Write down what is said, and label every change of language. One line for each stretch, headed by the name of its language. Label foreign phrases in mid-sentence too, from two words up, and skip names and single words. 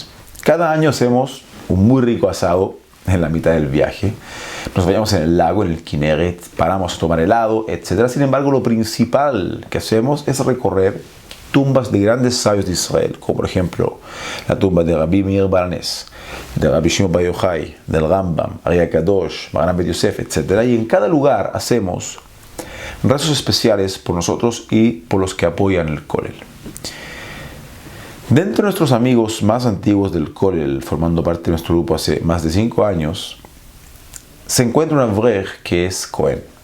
Spanish: Cada año hacemos un muy rico asado en la mitad del viaje. Nos vayamos en el lago, en el Kinneret, paramos a tomar helado, etc. Sin embargo, lo principal que hacemos es recorrer tumbas de grandes sabios de Israel, como por ejemplo la tumba de Rabbi Meir Baranes, de Rabbi Shimon Bar Yochai, del Rambam, Ari HaKadosh, Maran Ben Yosef, etc. Y en cada lugar hacemos rezos especiales por nosotros y por los que apoyan el Kollel. Dentro de nuestros amigos más antiguos del Kollel, formando parte de nuestro grupo hace más de 5 años, se encuentra un Avrej que es Kohen.